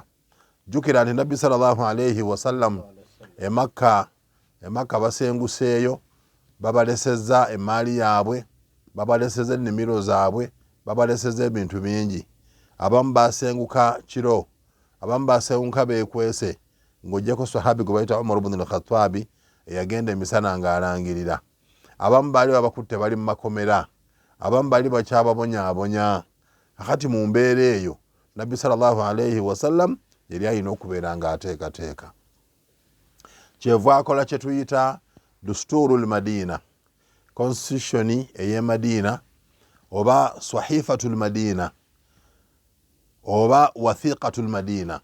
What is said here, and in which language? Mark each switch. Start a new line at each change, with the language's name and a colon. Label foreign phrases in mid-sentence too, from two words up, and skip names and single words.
Ganda: Jjukira nti Nabbi
Arabic: صلى الله عليه وسلم
Ganda: e Makka basenguseeyo, babalesezza emaali yaabwe, babalesezza ennimiro zaabwe, babalesezza ebintu bingi. Abamu basenguka kiro, abamu basenguka beekwese, ng'oggyeko sahabi gwe bayita Umar ibn al-Khattab eyagenda emisana ng'alangirira. Abamu baali babakutte bali mu makomera, abamu baali bakyababonyaabonya. Akati mu mbeera eyo Nabbi
Arabic: صلى الله عليه وسلم
Ganda: yali alina okubeera ng'ateekateeka. Kyeva akola kye tuyita
Arabic: دستور المدينة,
Ganda: constitution ey'e Madiina, oba
Arabic: صحيفة المدينة,
Ganda: oba
Arabic: وثيقة المدينة.